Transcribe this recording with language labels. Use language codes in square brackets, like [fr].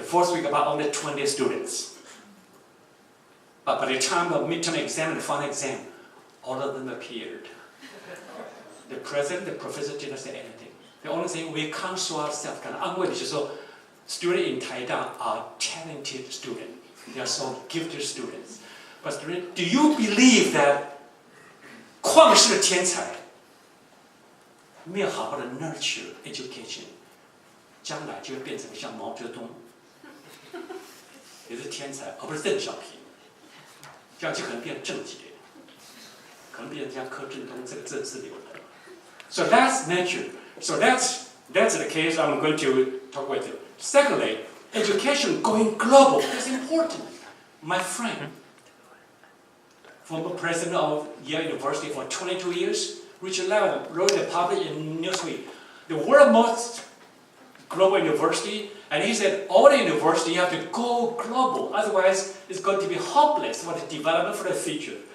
[en] The first week about only 20 students. But by the time of midterm exam and the final exam, all of them appeared. The president, the professor didn't say anything. The only thing we counsel ourselves, [zh] 感到安慰的就是说 [en] students in Taida are talented students. They are so gifted students. But students, do you believe that [zh] 旷世的天才没有好好的 [en] nurture education， [zh] 将来就会变成像毛泽东，也是天才，而不是邓小平，这样就可能变政界，可能变成像柯震东这个政治流的。 [en] So that's nature. So that's the case I'm going to talk with you. Secondly, education going global is important. My friend, former president of Yale University for 22 years, Richard Lau, wrote a public in Newsweek, the world's most global university, and he said all the university have to go global, otherwise it's going to be hopeless for the development for the future.